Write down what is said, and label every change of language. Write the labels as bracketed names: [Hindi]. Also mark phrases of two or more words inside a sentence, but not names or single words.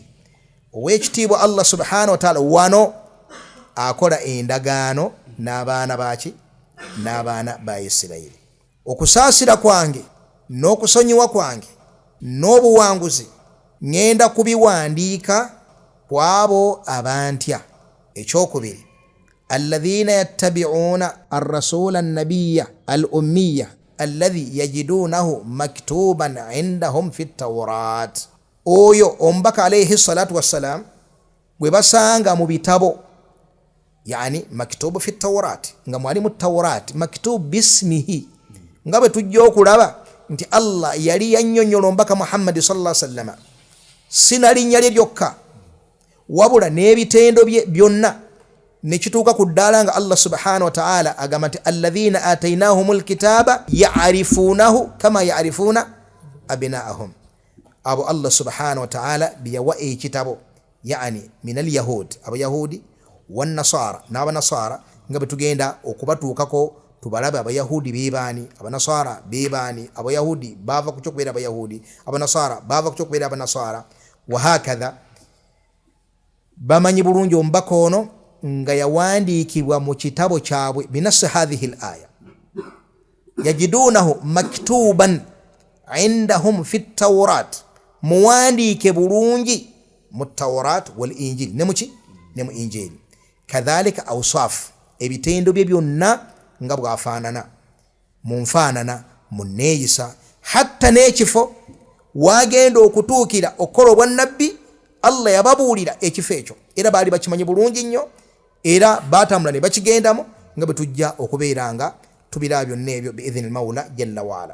[Ganda] Owekitiibwa [Arabic] الله سبحانه وتعالى [Ganda] wano akola endagaano n'abaana baki? N'abaana ba Isirayiri. Okusaasira kwange n'okusonyiwa kwange n'obuwanguzi ngenda kubiwandiika kwabo abantya. Ekyokubiri, [Arabic] الذين يتبعون الرسول النبي الأمي الذي يجدونه مكتوبا عندهم في التوراة. [Ganda] Oyo omubaka [Arabic] عليه الصلاة والسلام [Ganda] gwe basanga mu bitabo, [Arabic] يعني مكتوب في التوراة, [Ganda] nga mwali mu [Arabic] التوراة مكتوب باسمه, [Ganda] nga bwe tujja okulaba nti Allah yali yannyonnyola omubaka Muhammad [Arabic] صلى الله عليه وسلم [Ganda] sina linnya lye lyokka wabula n'ebitendo bye byonna, nekituuka ku ddaala nga [Arabic] الله سبحانه وتعالى [Ganda] agamba nti [Arabic] الذين آتيناهم الكتاب يعرفونه كما يعرفون أبناءهم. [Ganda] Abo [Arabic] الله سبحانه وتعالى [Ganda] biyawa ekitabo, [Arabic] يعني من اليهود, [Ganda] abayahudi [Arabic] والنصارى, [Ganda] n'abanasara nga betugenda okubatuukako tubalabe abayahudi bebaani, abanasara bebaani, abayahudi bava ku kyokubeera abayahudi, abanasara bava ku kyokubeera abanasara, [Arabic] وهكذا. [Ganda] Bamanyi bulungi omubaka ono nga yawandiikibwa mu kitabo kyabwe [Arabic] بنص هذه الآية يجدونه مكتوبا عندهم في التوراة, [Ganda] muwandiike bulungi mu [Arabic] توراة والإنجيل, [Ganda] ne mu injili. Kadhalika awsaf, ebitendo bye byonna nga bwafaanana, munfaanana, munneeyisa, hatta n'ekifo wagenda okutuukira okukola obwannabbi Allah yababuulira ekifo ekyo, era baali bakimanyi bulungi nnyo, era batambula ne bakigendamu, nga bwe tujja okubeera nga tubira byonna ebyo [Arabic] بإذن المولى جل وعلا.